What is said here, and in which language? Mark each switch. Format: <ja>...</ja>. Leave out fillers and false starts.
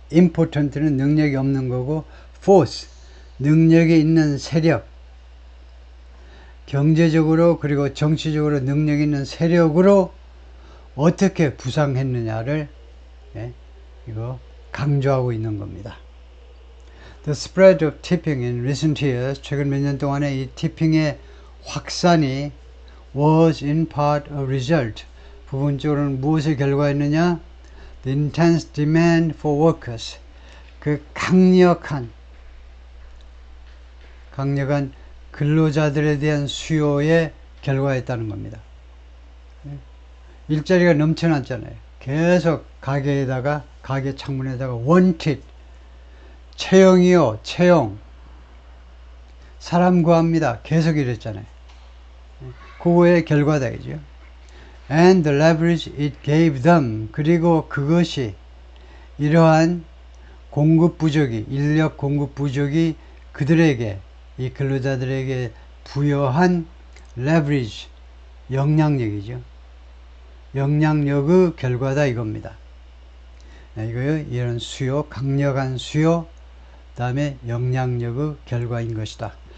<ko>impotent는 능력이 없는 거고 force, 능력이 있는 세력, 경제적으로 그리고 정치적으로 능력 있는 세력으로 어떻게 부상했느냐를 이거 강조하고 있는 겁니다.</ko> <en>The spread of tipping in recent years,</en> <ko>최근 몇 년 동안에 이 티핑의 확산이</ko> <en>was in part a result,</en> <ko>부분적으로는 무엇의 결과였느냐?</ko> <en>The intense demand for workers,</en> <ko>그 강력한 근로자들에 대한 수요의 결과였다는 겁니다. 일자리가 넘쳐났잖아요. 계속 가게 창문에다가 wanted, 채용이요, 채용. 사람 구합니다. 계속 이랬잖아요. 그거의 결과다, 이죠.</ko> <en>And the leverage it gave them.</en> <ko>그리고 그것이 이러한 인력 공급 부족이 그들에게, 이 근로자들에게 부여한 leverage, 영향력이죠. 영향력의 결과다 이겁니다. 이거요, 이런 수요, 강력한 수요, 다음에 영향력의 결과인 것이다.</ko>